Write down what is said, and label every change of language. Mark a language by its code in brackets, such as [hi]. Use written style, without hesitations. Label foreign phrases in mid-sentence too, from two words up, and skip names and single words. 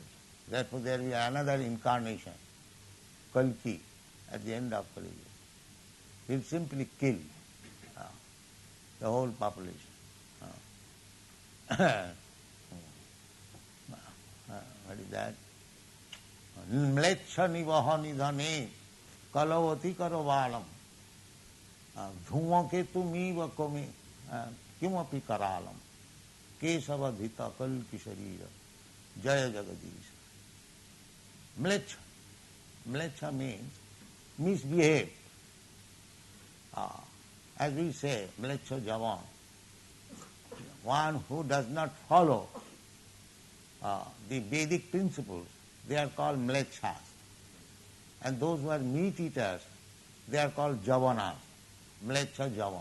[en] Therefore there will be another incarnation, Kalki, at the end of Kali Yuga. He will simply kill the whole population. What is that? [sa] म्लेच्छ निवह निधने कलवति करवालं धूमकेतुम् इव कामि किमपि करालं केशव धृत कल्कि शरीर जय जगदीश. [en] Mlecha means misbehave. As we say, [sa] म्लेच्छ यवन, [en] one who does not follow the Vedic principles, they are called mlechas. And those who are meat eaters, they are called javanas, [sa] म्लेच्छ यवन.